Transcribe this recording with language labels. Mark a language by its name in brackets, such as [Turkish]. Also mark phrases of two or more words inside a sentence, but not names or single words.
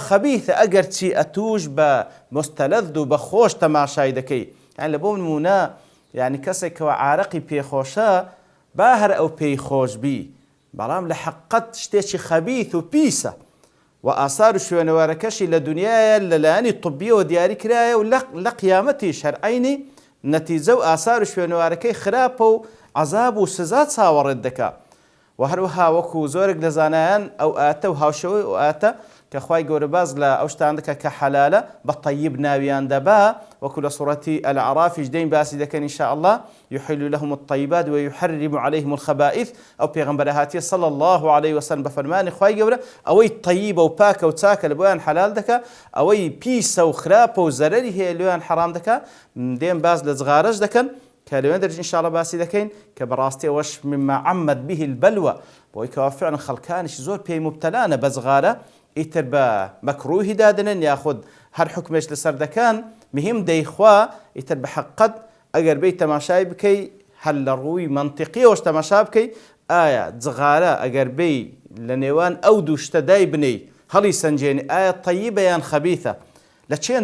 [Central Kurdish] خەبیثە ئەگەر چی ئەتوش بە مستەلەذ و بە خۆش تەماشای دەکەی یعنی لە بۆ نمونە یعنی کەسێک کەوا عارەقی پێخۆشە با هەر ئەو پێی خۆش بی بەڵام لە حەقەت شتێکی خەبیث و پیسە و ئاسار و شوێنەوارەکەشی لە دنیایە لەلایەنی طبیەوە دیاری کرایە و لە قیامەتیش هەر عەینی نەتیجە و ئاسار و شوێنەوارەکەی خراپە و عەزاب و سزا چاوەڕێت دەکا و هەروەها وەکو زۆرێک لە زانایان ئەو ئاتە و هاوشەوەی ئەو ئاتە کە خوای گەورە باز لە ئەو شتان دەکا کە حەلالە بە طەیب ناویان دەبا وەکو لە سوڕەتی ئەلعەرافیش دەین باسی دەکەن [Arabic] ئینشاء الله يحل لهم الطيبات ويحرم عليهم الخبائث أو [Central Kurdish] پیغمبر هاتیە [Arabic] صلى الله عليه وسلم [Central Kurdish] بفرمانی خوای گەورە ئەوەی طەیبە و پاکە و چاکە لە بۆیان حەلال دەکا ئەوەی پیسە و خراپە و زەرەری هەیە لێیان حەرام دەکا دێن باز لە جغارەش دەکەن کە لەوێن دەرج [Arabic] ئینشاء الله [Central Kurdish] باسی دەکەین کە بەڕاستی ئەوەش [Arabic] مما عمت به البلوى [Central Kurdish] بۆی کەوا فعلا خەڵکانیش زۆر پێی مبتەلانە بە جغارە ئیتر بە مەکروهی دادنن یاخود هەر حکمێش لەسەر دەکەن مهم دەیخوا ئیتر بە حەقەت ئەگەر بێی تەماشای بکەی هەر لە ڕووی منطقیەوەش تەماشا بکەی ئایا جغارە ئەگەر بێی لە نێوان ئەو دوو شتە دای بنەی هەڵی سەنجێنی ئایا طەیبە یان خەبیثە لە چێن